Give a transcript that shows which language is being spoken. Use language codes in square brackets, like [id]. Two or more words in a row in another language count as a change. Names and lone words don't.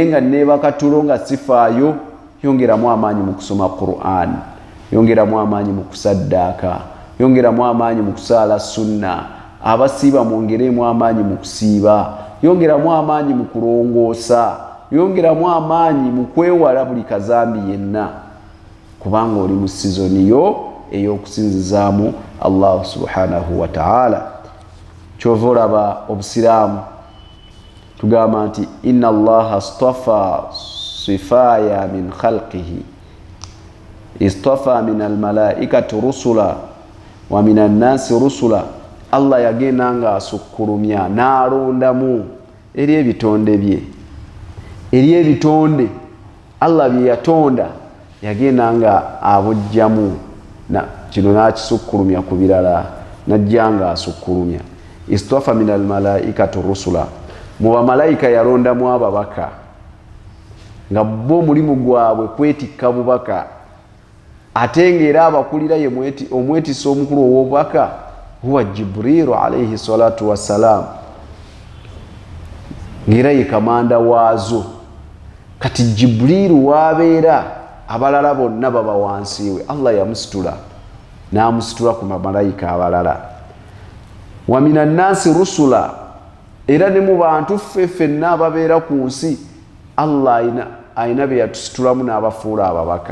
[lg] nga neebaka tulo nga sifaayo yongeramu amaanyi mu kusoma Qur'an yongeramu amaanyi mu kusaddaaka yongeramu amaanyi mu kusaala sunna abasiiba mwongeremu amaanyi mu kusiiba yongeramu amaanyi mu kulongoosa yongeramu amaanyi mu kwewala buli kazambi yenna kubanga oli mu sizoni yo ey'okusinzizaamu Allah [ar] سبحانه وتعالى. [lg] Kyova olaba obusiraamu tugamba nti [ar] إن الله اصطفى صفايا من خلقه اصطفى من الملائكة رسلا ومن الناس رسلا. [lg] Allah yagenda nga asukkulumya n'alondamu eri ebitonde bye, eri ebitonde Allah bye yatonda yagenda nga abujjamu na kino nakisukkulumya ku birala najja nga asukkulumya. [ar] اصطفى من الملائكة رسلا, [lg] mu bamalayika yalondamu ababaka nga bo mulimu gwabwe kwetikka bubaka, ate ng'era abakulira ye omwetisa omukulu ow'obubaka [ar] هو جبريل عليه الصلاة والسلام, [lg] ng'era ye kamanda waazo. Kati Jibrilu wabeera abalala bonna baba wansi we, Allah yamusitula n'amusitula ku bamalayika abalala. [ar] ومن الناس رسلا, [lg] era ne mu bantu ffenna ababeera ku nsi Allah ayina be yatusitulamu n'abafuula ababaka.